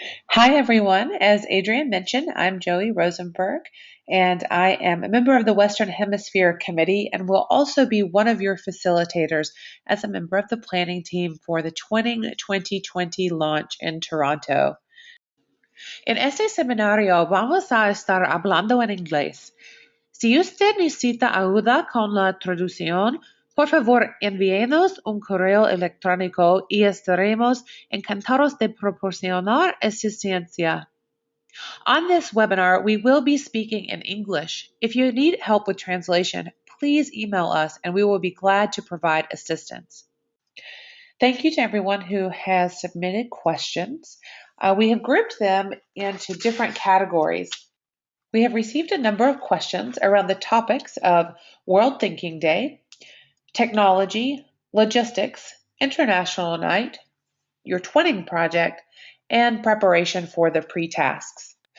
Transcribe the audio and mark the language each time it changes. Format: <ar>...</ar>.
<en>Hi, everyone. As Adrienne mentioned, I'm Joey Rosenberg, and I am a member of the Western Hemisphere Committee and will also be one of your facilitators as a member of the planning team for the Twinning 2020 launch in Toronto.</en> <es>En este seminario vamos a estar hablando en inglés. Si usted necesita ayuda con la traducción, por favor envíenos un correo electrónico y estaremos encantados de proporcionar asistencia.</es> <en>On this webinar, we will be speaking in English. If you need help with translation, please email us and we will be glad to provide assistance. Thank you to everyone who has submitted questions. We have grouped them into different categories. We have received a number of questions around the topics of World Thinking Day, technology, logistics, International Night, your twinning project, and preparation for the pre-tasks.</en>